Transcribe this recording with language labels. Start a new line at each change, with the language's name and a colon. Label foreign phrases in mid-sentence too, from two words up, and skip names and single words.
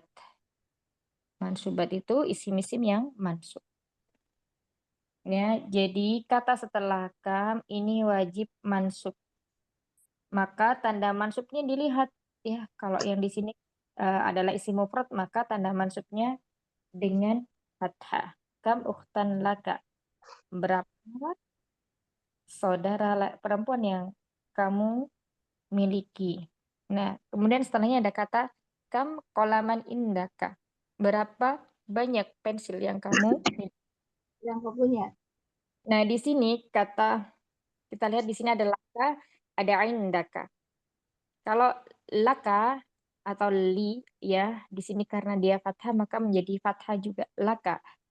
Indonesian: Mansubat itu isim-isim yang mansub. Ya, jadi kata setelah kam ini wajib mansub. Maka tanda mansubnya dilihat ya. Kalau yang di sini adalah
Arabic: اسم مفرد,
Indonesian: maka tanda mansubnya dengan fathah.
Arabic: كم أختا لك.
Indonesian: Berapa saudara perempuan yang kamu miliki. Nah, kemudian setelahnya ada kata
Arabic: كم قلما عندك.
Indonesian: Berapa banyak pensil yang kamu miliki. Yang kau punya. Nah, di sini kita lihat di sini ada laka, ada indaka. Kalau laka atau li ya, di sini karena dia fathah maka menjadi fathah juga laka.